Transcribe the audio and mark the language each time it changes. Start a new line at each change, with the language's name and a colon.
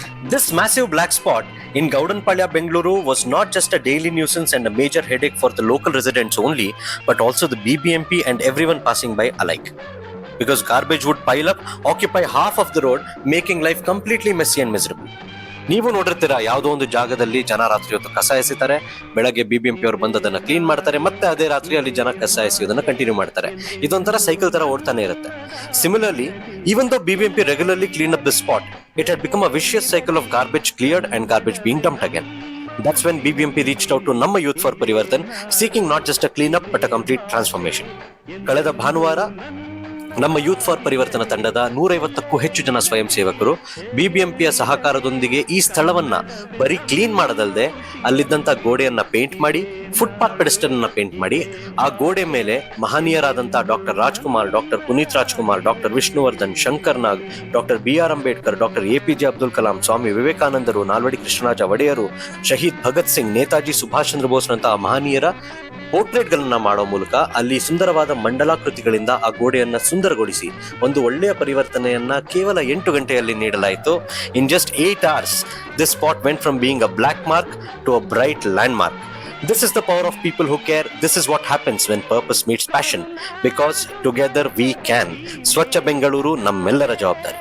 English: This massive black spot in Gaudanpalya, Bengaluru was not just a daily nuisance and a major headache for the local residents only, but also the BBMP and everyone passing by alike. Because garbage would pile up, occupy half of the road, making life completely messy and miserable.
Kannada: ನೀವು ನೋಡಿರ್ತೀರಾ, ಯಾವುದೋ ಒಂದು ಜಾಗದಲ್ಲಿ ಜನ ರಾತ್ರಿ ಹೊತ್ತು ಕಸ ಎಸಿತಾರೆ, ಬೆಳಗ್ಗೆ BBMP ಅವರು ಬಂದು ಅದನ್ನ ಕ್ಲೀನ್ ಮಾಡ್ತಾರೆ, ಮತ್ತೆ ಅದೇ ರಾತ್ರಿ ಅಲ್ಲಿ ಜನ ಕಸ ಎಸೆಯೋದನ್ನ ಕಂಟಿನ್ಯೂ ಮಾಡ್ತಾರೆ. ಇದೊಂಥರ ಸೈಕಲ್ ತರ ಓಡ್ತಾನೆ ಇರುತ್ತೆ.
English: Similarly, even though BBMP regularly cleaned up the spot, it had become a vicious cycle of garbage cleared and garbage being dumped again. That's when BBMP reached out to Namma Youth for Parivartan, seeking not just a cleanup but a complete transformation.
Kannada: ಕಳೆದ ಭಾನುವಾರ ನಮ್ಮ youth for ಪರಿವರ್ತನ ತಂಡದ 150ಕ್ಕೂ ಹೆಚ್ಚು ಜನ ಸ್ವಯಂ ಸೇವಕರು BBMPಯ ಸಹಕಾರದೊಂದಿಗೆ ಈ ಸ್ಥಳವನ್ನ ಬರೀ ಕ್ಲೀನ್ ಮಾಡದಲ್ಲದೆ ಅಲ್ಲಿದ್ದಂತ ಗೋಡೆಯನ್ನ ಪೇಂಟ್ ಮಾಡಿ, ಫುಟ್ಪಾತ್ ಪೆಡೆಸ್ಟಲ್ ಅನ್ನ ಪೇಂಟ್ ಮಾಡಿ, ಆ ಗೋಡೆ ಮೇಲೆ ಮಹನೀಯರಾದಂತ doctor Rajkumar, doctor Puneeth Rajkumar, doctor Vishnuvardhan, Shankar ನಾಗ್, doctor BR Ambedkar, doctor APJ Abdul Kalam, ಸ್ವಾಮಿ ವಿವೇಕಾನಂದರು, ನಾಲ್ವಡಿ ಕೃಷ್ಣರಾಜ ಒಡೆಯರು, ಶಹೀದ್ ಭಗತ್ ಸಿಂಗ್, ನೇತಾಜಿ ಸುಭಾಷ್ ಚಂದ್ರ ಬೋಸ್ರಂತಹ ಮಹನೀಯರ ಪೋರ್ಟ್ರೇಟ್ ಗಳನ್ನ ಮಾಡೋ ಮೂಲಕ ಅಲ್ಲಿ ಸುಂದರವಾದ ಮಂಡಲಾಕೃತಿಗಳಿಂದ ಆ ಗೋಡೆಯನ್ನ ಸುಂದರಗೊಳಿಸಿ ಒಂದು ಒಳ್ಳೆಯ ಪರಿವರ್ತನೆಯನ್ನ ಕೇವಲ 8 ಗಂಟೆಯಲ್ಲಿ ನೀಡಲಾಯಿತು.
English: In just 8 hours, this spot went from being a black mark to a bright landmark. This is the power of people who care. This is what happens when purpose meets passion. Because together we can.
Kannada: ಸ್ವಚ್ಛ ಬೆಂಗಳೂರು ನಮ್ಮೆಲ್ಲರ ಜವಾಬ್ದಾರಿ.